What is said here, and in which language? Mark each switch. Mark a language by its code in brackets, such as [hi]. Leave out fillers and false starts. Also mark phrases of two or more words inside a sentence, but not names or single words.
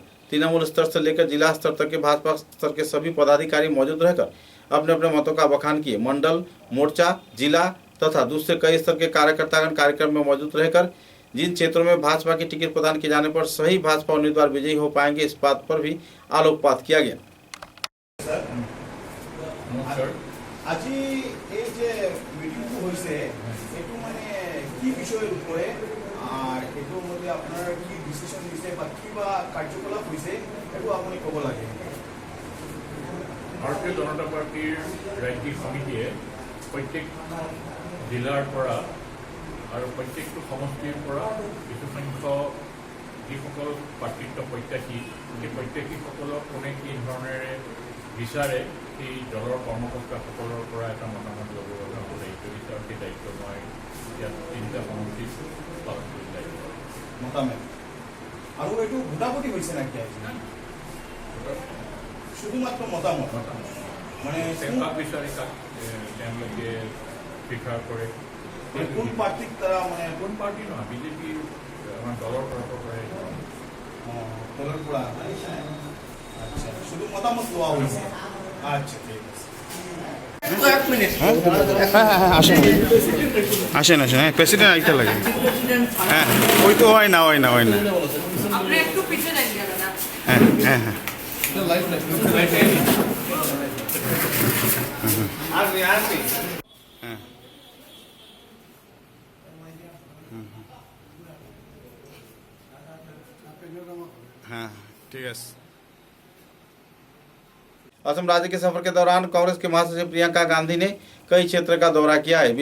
[hi] तृणमूल स्तर से लेकर जिला स्तर तक के भाजपा स्तर के सभी पदाधिकारी मौजूद रहकर अपने अपने मतों का बखान किए। मंडल, मोर्चा, जिला तथा दूसरे कई स्तर के कार्यकर्तागण कार्यक्रम में मौजूद रहकर जिन क्षेत्रों में भाजपा की टिकट प्रदान किए जाने पर सही भाजपा उम्मीदवार विजयी हो पाएंगे इस बात पर भी आलोकपात किया गया। [bn] আজি এই যে মিটিংটো হৈছে এটো মানে কি বিষয়ের উপরে আর এটোর মধ্যে আপনার কি ডিসিশন দিছে বা কিবা কার্যকলাপ হৈছে এটো আপনি কব লাগে। [as] ভারতীয় জনতা পার্টির রাজ্যিক সমিতিয়ে প্রত্যেক জিলাৰ পৰা আৰু প্ৰত্যেকটো সমষ্টিৰ পৰা কিছু সংখ্যক যিসকল প্ৰাৰ্থিত্ব প্ৰত্যাশী সেই প্ৰত্যাশীসকলক কোনে কি ধৰণেৰে বিচাৰে সেই দলৰ কৰ্মকৰ্তাসকলৰ পৰা এটা মতামত ল'বৰ বাবে দায়িত্ব দিছে আৰু সেই দায়িত্ব মই ইয়াত 3টা সমষ্টিত পালন কৰি দায়িত্ব মতামত আৰু এইটো ভোটাভুটি হৈছে নাকি শুধুমাত্র মতামত মানে কাক বিচাৰি কাক তেওঁলোকে প্ৰিফাৰ কৰে [bn] কোন পার্টিক তারা মানে [as] কোন পার্টি নহয় বিজেপি আমাৰ দলৰ তৰফৰ পৰাই দলের পৰা আচ্ছা শুধু মতামত লোৱা হৈছে আচ্ছা ঠিক আছে [bn] আসেন আসেন হ্যাঁ প্রেসিডেন্ট আইতে লাগে হ্যাঁ ওই তো হয় না আপনি একটু পিছে যান না হ্যাঁ হ্যাঁ হ্যাঁ [hi] हाँ ठीक है। असम राज्य के सफर के दौरान कांग्रेस के महासचिव प्रियंका गांधी ने कई क्षेत्र का दौरा किया है।